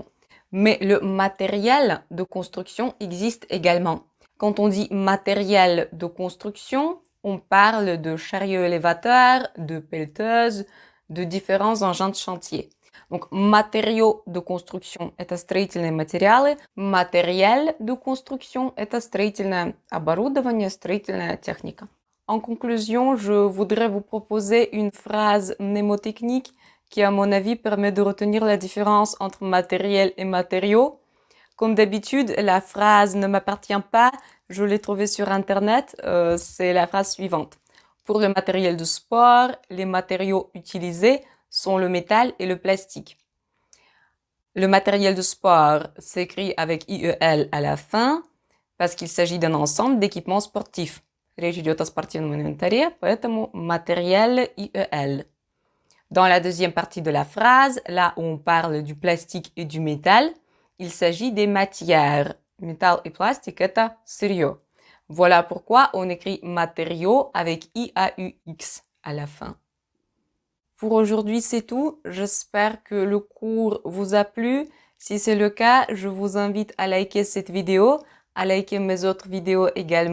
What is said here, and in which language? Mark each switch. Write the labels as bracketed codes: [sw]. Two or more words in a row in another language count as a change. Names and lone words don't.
[fr] Mais le matériel de construction existe également. Quand on dit matériel de construction, on parle de chariots élévateurs, de pelleteuses, de différents engins de chantier. Donc, matériaux de construction – [ru] это строительные материалы, [fr] matériel de construction – [ru] это строительное оборудование, строительная техника. [fr] En conclusion, je voudrais vous proposer une phrase mnémotechnique qui, à mon avis, permet de retenir la différence entre matériel et matériaux. Comme d'habitude, la phrase ne m'appartient pas, je l'ai trouvée sur Internet, c'est la phrase suivante. Pour le matériel de sport, les matériaux utilisés sont le métal et le plastique. Le matériel de sport s'écrit avec IEL à la fin parce qu'il s'agit d'un ensemble d'équipements sportifs. [ru] Речь идет о спортивном инвентаре, поэтому [fr] matériel IEL. Dans la deuxième partie de la phrase, là où on parle du plastique et du métal, il s'agit des matières. Métal et plastique, [ru] это сырье. [fr] Voilà pourquoi on écrit matériaux avec IAUX à la fin. Pour aujourd'hui, c'est tout. J'espère que le cours vous a plu. Si c'est le cas, je vous invite à liker cette vidéo, à liker mes autres vidéos également.